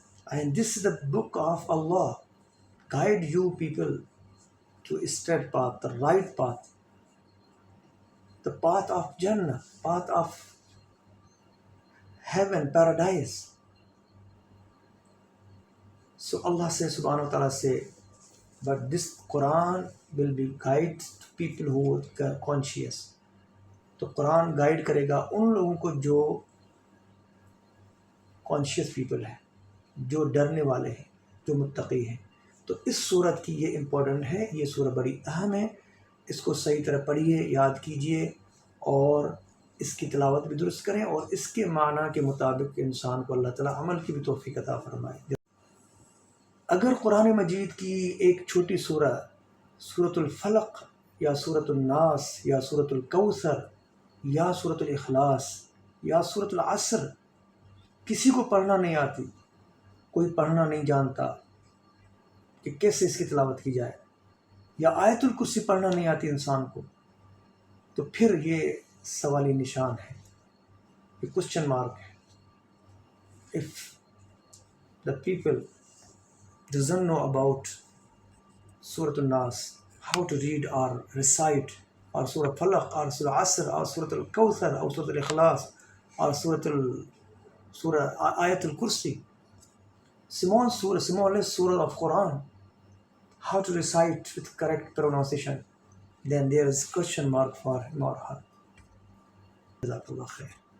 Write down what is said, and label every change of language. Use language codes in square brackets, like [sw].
[en] And this is the book of Allah, guide you people to a straight path, the right path, the path of Jannah, path of heaven, paradise. So Allah says, [ar] subhanahu wa ta'ala [en] say, but this Quran will be guide to people who are conscious. [ur] تو قرآن guide کرے گا ان لوگوں کو جو conscious people ہیں، جو ڈرنے والے ہیں، جو متقی ہیں. تو اس صورت کی یہ امپورٹنٹ ہے، یہ صورت بڑی اہم ہے. اس کو صحیح طرح پڑھیے، یاد کیجئے، اور اس کی تلاوت بھی درست کریں، اور اس کے معنی کے مطابق انسان کو اللہ تعالیٰ عمل کی بھی توفیق عطا فرمائے. اگر قرآن مجید کی ایک چھوٹی سورۃ الفلق یا سورۃ الناس یا سورۃ الکوثر یا سورۃ الاخلاص یا سورۃ العصر کسی کو پڑھنا نہیں آتی، کوئی پڑھنا نہیں جانتا کہ کیسے اس کی تلاوت کی جائے، یا آیت الکرسی پڑھنا نہیں آتی انسان کو، تو پھر یہ سوالی نشان ہے، یہ کوسچن مارک ہے. [en] If the people doesn't know about Surah Al-Nas, how to read or recite, or Surah Falaq, or Surah Asr, or Surah Al-Kawthar, or Surah Al-Ikhlas, or Surah Ayat Al-Kursi, smallest surah of Quran, how to recite with correct pronunciation, then there is question mark for him or her. [ar] Jazakallah khair.